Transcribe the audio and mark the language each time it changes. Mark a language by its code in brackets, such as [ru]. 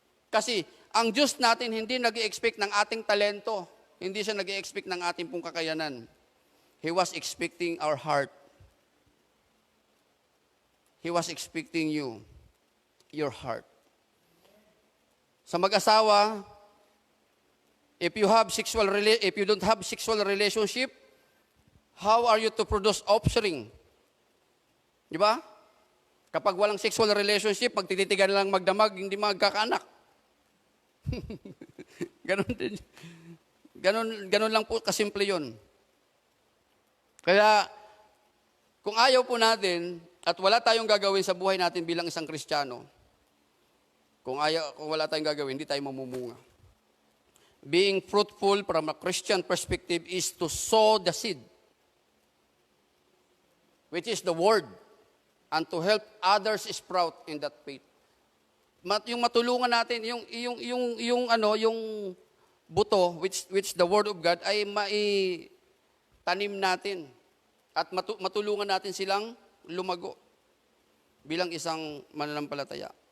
[tl] Kasi ang Diyos natin hindi nag-i-expect ng ating talento. Hindi siya nag-i-expect ng ating pong kakayanan. [en] He was expecting our heart. He was expecting you, your heart. [tl] Sa mag-asawa, [en] if you don't have sexual relationship, how are you to produce offspring? [tl] Di ba? Kapag walang sexual relationship, magtititigan lang magdamag, hindi magkakaanak. Ganon din. Ganon lang po kasimple yun. Kaya, kung ayaw po natin, at wala tayong gagawin sa buhay natin bilang isang Kristiyano, kung wala tayong gagawin, hindi tayo mamumunga. [en] Being fruitful from a Christian perspective is to sow the seed, which is the word, and to help others sprout in that faith. [tl] Yung matulungan natin, yung buto, [en] which the word of God, [tl] ay maitanim natin at matulungan natin silang lumago bilang isang mananampalataya.